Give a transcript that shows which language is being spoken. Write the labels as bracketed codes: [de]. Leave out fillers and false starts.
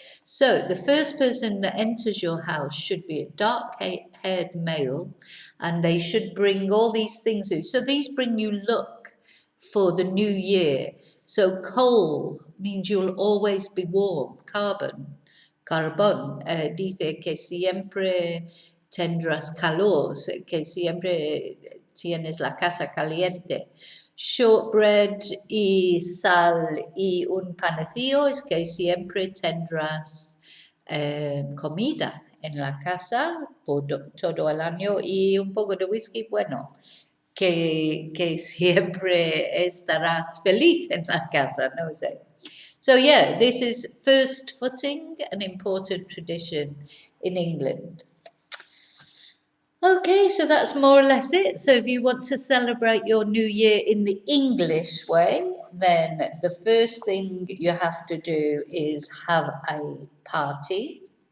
[en] So the first person that enters your house should be a dark-haired male, and they should bring all these things in. So these bring you luck for the new year. So coal means you'll always be warm. [es] Carbón, dice que siempre tendrás calor, que siempre tienes la casa caliente. Shortbread y sal y un panecillo es que siempre tendrás comida en la casa por todo el año, y un poco de whisky, bueno, que siempre estarás feliz en la casa, no sé. [en] So yeah, this is first footing, an important tradition in England. Okay, so that's more or less it. So if you want to celebrate your new year in the English way, then the first thing you have to do is have a party.